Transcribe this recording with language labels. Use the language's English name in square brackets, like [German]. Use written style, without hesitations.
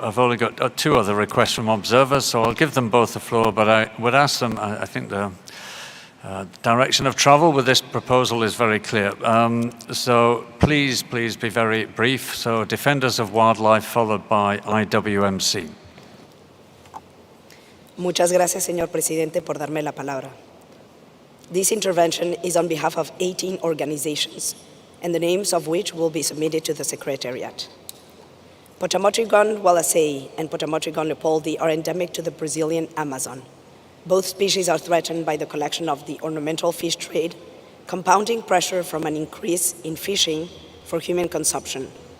[English] I've only got two other requests from observers, so I'll give them both the floor, but I would ask them, I think the direction of travel with this proposal is very clear. So please be very brief. So Defenders of Wildlife followed by IWMC. [Spanish] Muchas gracias, señor presidente, por darme la palabra. [English] This intervention is on behalf of 18 organizations, and the names of which will be submitted to the Secretariat. Potamotrigon wallacei and Potamotrigon leopoldi are endemic to the Brazilian Amazon. Both species are threatened by the collection of the ornamental fish trade, compounding pressure from an increase in fishing for human consumption.